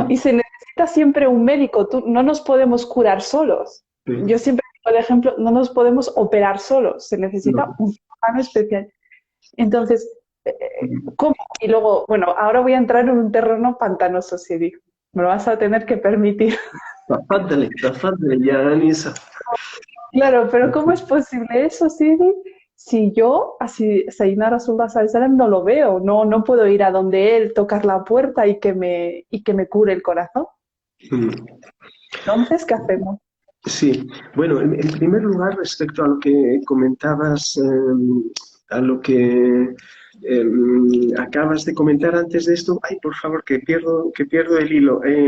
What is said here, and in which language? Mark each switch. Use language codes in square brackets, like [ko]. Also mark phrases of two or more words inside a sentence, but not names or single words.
[es] Y se necesita siempre un médico, no nos podemos curar solos. Sí. Yo siempre digo el ejemplo, no nos podemos operar solos, se necesita un cirujano especial. Entonces, ¿cómo? Y luego, bueno, ahora voy a entrar en un terreno pantanoso, Siri. Me lo vas a tener que permitir. [ar] تفضلي يا أنيسة. [es] Claro, pero ¿cómo es posible eso, Siri? Si yo, así, [ar] سيدنا رسول الله صلى الله عليه وسلم, [es] no lo veo, no puedo ir a donde él, tocar la puerta y que me cure el corazón. Mm. Entonces, ¿qué hacemos? Sí, bueno, en primer lugar, respecto a lo que comentabas, a lo que acabas de comentar antes de esto, ay, por favor, que pierdo el hilo.